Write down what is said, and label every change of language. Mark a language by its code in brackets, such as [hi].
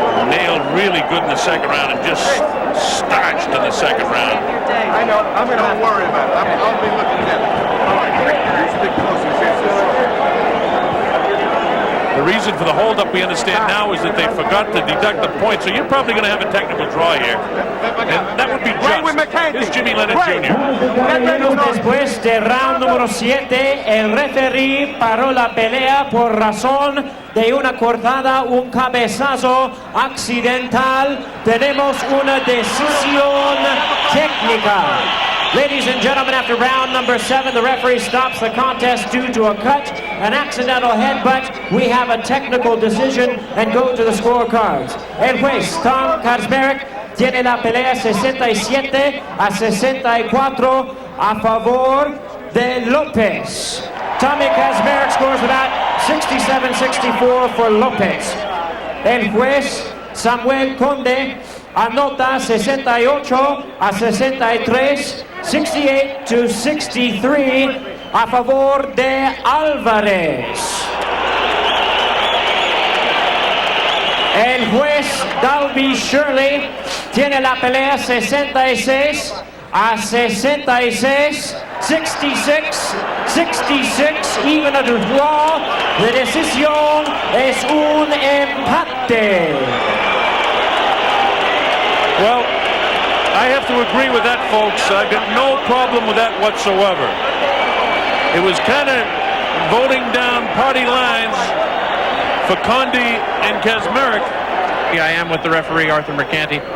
[en] Nailed really good in the 2nd round and just starched in the 2nd round. I know. I'm going to worry about it. I'll be looking at it. All right. You stick close to The reason for the holdup, we understand now, is that they forgot to deduct the point. So you're probably going to have a technical draw here. And that would be just. It's Jimmy Leonard Jr. [es] Después del round número 7, el referee paró la pelea por razón de una cortada, un cabezazo accidental. Tenemos una decisión técnica. [en] Ladies and gentlemen, after round number 7, the referee stops the contest due to a cut, an accidental headbutt. We have a technical decision and go to the scorecards. [es] El juez Tom Kaczmarek tiene la pelea 67 a 64 a favor de Lopez. [en] Tommy Kaczmarek scores about 67-64 for Lopez. [es] El juez Samuel Conde anota 68 a 63, 68-63 a favor de Alvarez. El juez Dalby Shirley tiene la pelea 66 a 66, 66, [en] even a draw. [es] La decisión es un empate. [en] Well, I have to agree with that, folks. I've got no problem with that whatsoever. It was kind of voting down party lines for Conde and Kaczmarek. Yeah, I am with the referee, Arthur Mercanti.